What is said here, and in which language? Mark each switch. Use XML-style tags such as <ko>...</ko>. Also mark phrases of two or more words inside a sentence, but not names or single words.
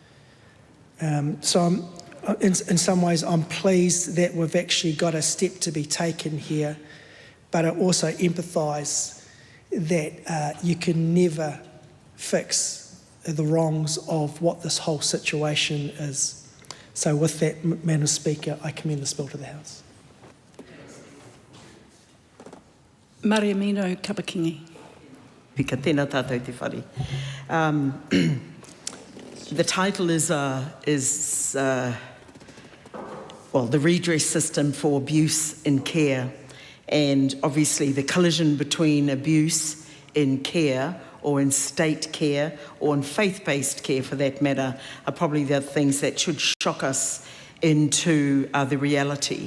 <en>So in some ways, I'm pleased that we've actually got a step to be taken here, but I also empathise that you can never fix the wrongs of what this whole situation is. So with that, Madam Speaker, I commend this bill to the House. Mariamino Kapakingi.</en> <mi>Pika tēnā tātou te whare.</mi> <en>The title is well, the redress system for abuse in care, and obviously the collision between abuse in care or in state care or in faith-based care for that matter are probably the things that should shock us into the reality.</en>